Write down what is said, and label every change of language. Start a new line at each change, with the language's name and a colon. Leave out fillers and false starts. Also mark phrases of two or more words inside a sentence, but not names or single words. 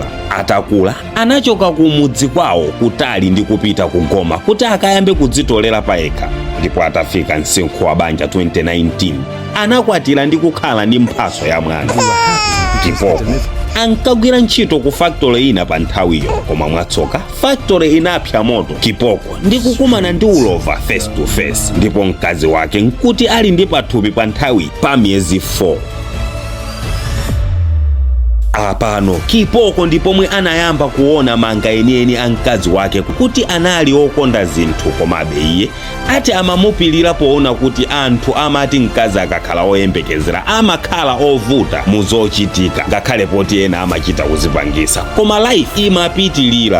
Nyanja: Atakula anachoka ku mudzi kwawo kutali ndi kupita ku Goma kuti akayambe kudzitolera payekha. Ndipo atafika msinkhu wa banja 2019 anakwatira ndi kukhala ndi mphaso ya mwana. Kipoko ankagwira ntchito ku factory ina pa nthawiyo, koma mwatsoka factory inapsa moto. Kipoko ndi kukumana ndi ulova
English: face to face,
Nyanja: ndipo mkazi wake nkuti ali ndi pathupi pa nthawi pa miyezi 4. Apano Kipoko ndipomwe anayamba kuona manga enieni a mkazi wake kuti anali okonda zinthu, komabe iye ati amamupilira poona kuti anthu amati mkazi akakhala oyembekezera amakhala ovuta muzochitika, ngakhale poti ena amachita kuzipangisa, koma life imapitilira.